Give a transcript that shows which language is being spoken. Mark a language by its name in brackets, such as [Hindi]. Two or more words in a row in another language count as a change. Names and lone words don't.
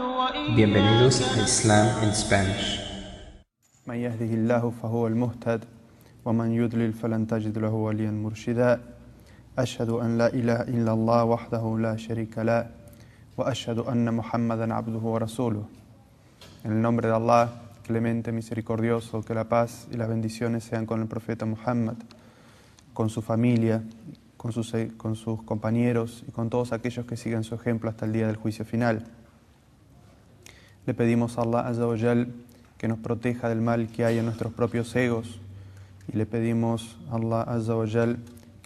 [Spanish] Bienvenidos [Arabic] وإياك [Spanish] a Islam in Spanish. [Arabic] من يهده الله فهو المهتد ومن يضلل فلن تجد له وليا مرشدا أشهد أن لا إله إلا الله وحده لا شريك له وأشهد أن محمدا عبده ورسوله. [Spanish] En el nombre de Allah, clemente, misericordioso, que la paz y las bendiciones sean con el profeta Muhammad, con su familia, con sus compañeros y con todos aquellos que sigan su ejemplo hasta el día del juicio final. Le pedimos a [Arabic] الله عز وجل [Spanish] que nos proteja del mal que hay en nuestros propios egos y le pedimos a [Arabic] الله عز وجل [Spanish] que